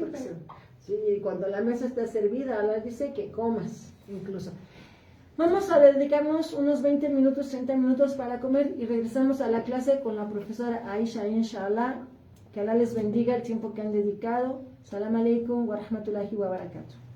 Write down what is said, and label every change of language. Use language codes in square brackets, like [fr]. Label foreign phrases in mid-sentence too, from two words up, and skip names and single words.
[es] porque sí, cuando la mesa está servida, Allah dice que comas incluso. Vamos a dedicarnos unos 20 minutos, 30 minutos para comer y regresamos a la clase con la profesora Aisha, inshallah. Que Allah les bendiga el tiempo que han dedicado. [ar] سلام عليكم ورحمة الله وبركاته.